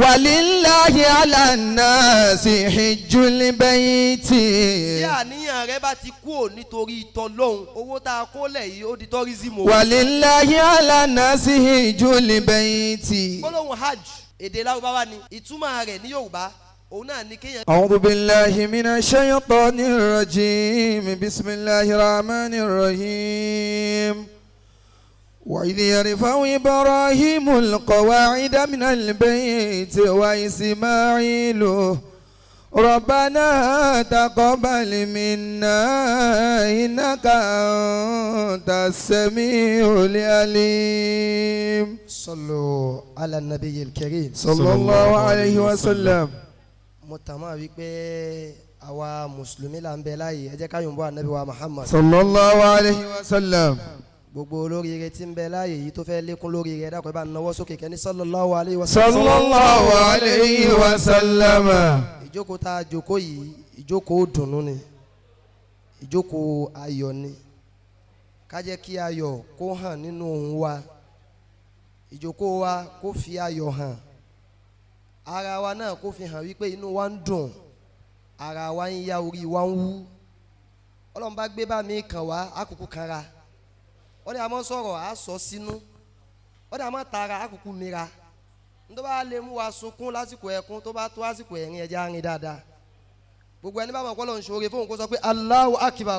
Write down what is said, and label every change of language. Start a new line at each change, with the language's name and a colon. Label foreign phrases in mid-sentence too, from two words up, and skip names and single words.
Arabic: ولله على الناس حج البيت.
Yoruba: tí àníyàn rẹ bá ti kú ò nítorí t'Ọlọ́run owó tá a kó lẹ̀ yìí ó di tourism o.
Arabic: ولله على الناس حج البيت.
Yoruba: gbólóhùn hajj èdè Lárúbáwá ni ìtumọ̀ rẹ̀ ní Yorùbá òun náà ní kéèyàn.
Arabic: أعوذ بالله من الشيطان الرجيم بسم الله الرحمن الرحيم. وإذ يرفع إبراهيم القواعد من البيت وإسماعيل ربنا تقبل منا إنك أنت السميع العليم. صلوا على النبي الكريم صلى الله عليه وسلم.
Yoruba: mo tàn máa wí pé àwa mùsùlùmí là ń bẹ láàyè ẹ jẹ́ ká yòǹbó ànábì wa Muhammad.
Arabic: صلى الله عليه وسلم.
Yoruba: gbogbo olóríire tí ń bẹ láàyè yìí tó fẹ́ lékún lóríire ẹ dákun ẹ bá nawọ́ sókè kẹ́ni
Arabic: صلى الله عليه وسلم. صلى الله عليه وسلم.
Yoruba: ìjókòó tá a jókòó yìí ìjókòó dùnnú ni ìjókòó ayọ̀ ni ká jẹ́ kí ayọ̀ kó hàn nínú ohùn wa ìjókòó wa kó fi ayọ̀ hàn ara wa náà kó fi hàn wípé inú wa ń dùn ara wa ń yá orí wa ń wú Ọlọ́run bá gbé bá mi kàn wá àkùkù kanra wọ́n ní a máa sọ̀rọ̀ a sọ sínú wọ́n ní a máa tara àkùkù mìíràn nítorí bá lè mú wa sunkún lásìkò ẹkún tó bá tó lásìkò ẹ̀rín ẹja rìn dáadáa gbogbo ẹni bá mọ̀ Ọlọ́run ṣoore fóun kó sọ pé
Arabic: الله أكبر.